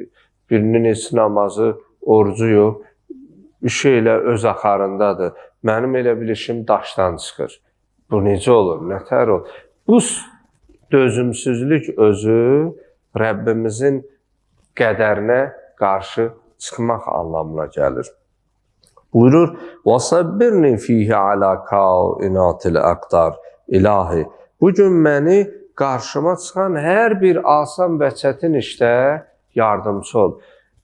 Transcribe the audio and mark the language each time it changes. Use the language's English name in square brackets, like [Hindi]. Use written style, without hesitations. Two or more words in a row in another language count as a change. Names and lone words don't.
[Azerbaijani] Birinin heç namazı, orucu yox, işi elə öz axarındadır. Mənim elə bir işim daşdan çıxır. Bu necə olur, nətər olur? Bu dözümsüzlük özü Rəbbimizin qədərinə qarşı çıxmaq anlamına gəlir. Buyurur, [Arabic] وَصَبِّرْنِ فِيهِ عَلَى كَائِنَاتِ الْأَقْدَارِ. [Azerbaijani] İlahi, bugün məni qarşıma çıxan hər bir asan və çətin işdə yardımcı ol.